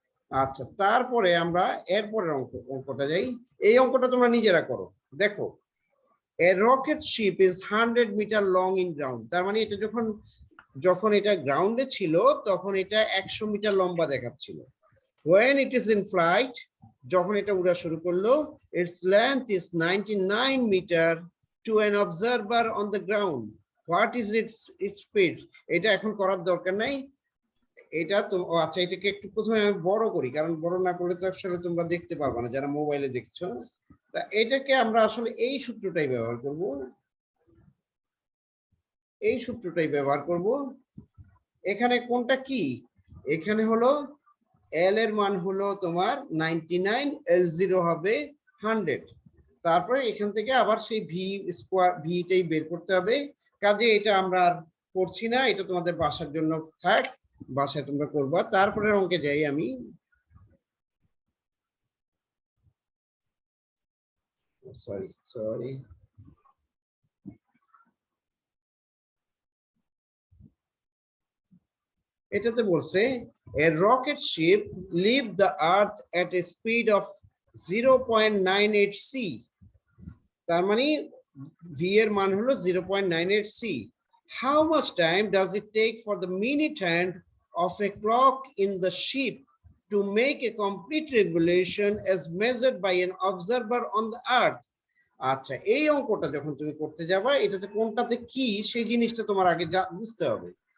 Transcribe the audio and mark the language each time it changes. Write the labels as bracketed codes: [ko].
[bn] আচ্ছা, তারপরে আমরা এরপরের অঙ্কটা যাই। এই অঙ্কটা তোমরা নিজেরা করো, দেখো [en] a rocket ship is 100 metre long in ground, [bn] তার মানে এটা যখন এটা গ্রাউন্ডে ছিল তখন এটা 100 মিটার লম্বা দেখাচ্ছিল। [en] when it is in flight, [bn] যখন এটা উড়া শুরু করলো, [en] its length is 99 metre to an observer on the ground, what is its speed? [bn] এটা এখন করার দরকার নাই, এটা তো আচ্ছা, এটাকে একটু প্রথমে আমি বড় করি, কারণ বড় না করলে তো আসলে তোমরা দেখতে পারবে না যারা মোবাইলে দেখছো। তা এটাকে আমরা আসলে এই সূত্রটাই ব্যবহার করব, এই সূত্রটাই ব্যবহার করব। এখানে কোনটা কি, এখানে হলো এল এর মান হলো তোমার 99, L0 হবে 100, তারপরে এখান থেকে আবার সেই ভি স্কোয়ার ভিটাই বের করতে হবে। কাজে এটা আমরা আর করছি না, এটা তোমাদের বাসার জন্য থাক, বাসায় তোমরা করবা। তারপরে অঙ্কে যাই আমি, সরি এটাতে বলছে [en] a rocket ship leave the earth at a speed of 0.98 c, [bn] তার মানে v এর মান হলো 0.98 c। [en] how much time does it take for the minute hand of a clock in the ship to make a complete revolution as measured by an observer on the earth? [bn] আচ্ছা, এই অঙ্কটা যখন তুমি করতে যাবা, এটাতে কোনটাতে কি সেই জিনিসটা তোমার আগে বুঝতে হবে।